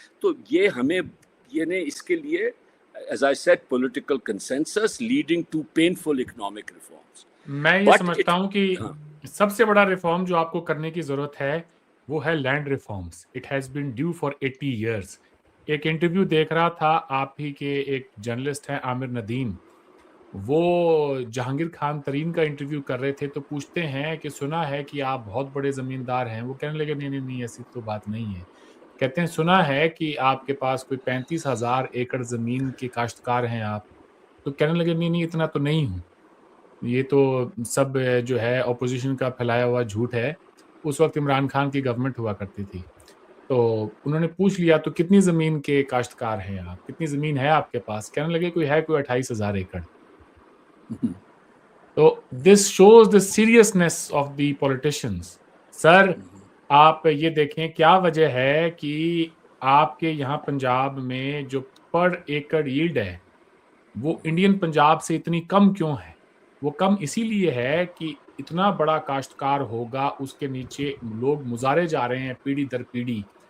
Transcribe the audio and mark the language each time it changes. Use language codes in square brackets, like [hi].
[ur] تو یہ ہمیں اس کے لیے [en] as I said political consensus leading to painful economic reforms. [ur] میں یہ سمجھتا ہوں کہ سب سے بڑا ریفارم جو آپ کو کرنے کی ضرورت ہے وہ ہے land reforms. [en] It has been due for 80 years. [ur] ایک انٹرویو دیکھ رہا تھا آپ ہی کے ایک جرنلسٹ ہیں عامر ندیم, وہ جہانگیر خان ترین کا انٹرویو کر رہے تھے, تو پوچھتے ہیں کہ سنا ہے کہ آپ بہت بڑے زمیندار ہیں. وہ کہنے لگے نہیں ایسی تو بات نہیں ہے. کہتے ہیں سنا ہے کہ آپ کے پاس کوئی 35,000 ایکڑ زمین کے کاشتکار ہیں آپ. تو کہنے لگے نہیں اتنا تو نہیں ہوں, یہ تو سب جو ہے اپوزیشن کا پھیلایا ہوا جھوٹ ہے. اس وقت عمران خان کی گورنمنٹ ہوا کرتی تھی. تو انہوں نے پوچھ لیا تو کتنی زمین کے کاشتکار ہیں آپ, کتنی زمین ہے آپ کے پاس؟ کہنے لگے کوئی 28,000 ایکڑ. [en] تو this shows the seriousness of the politicians. [ur] سر آپ یہ دیکھیں کیا وجہ ہے کہ آپ کے یہاں پنجاب میں جو پر ایکڑ ییلڈ ہے وہ انڈین پنجاب سے اتنی کم کیوں ہے؟ وہ کم اسی لیے ہے کہ اتنا بڑا کاشتکار ہوگا, اس کے نیچے لوگ مزارے جا رہے ہیں پیڑھی در پیڑھی.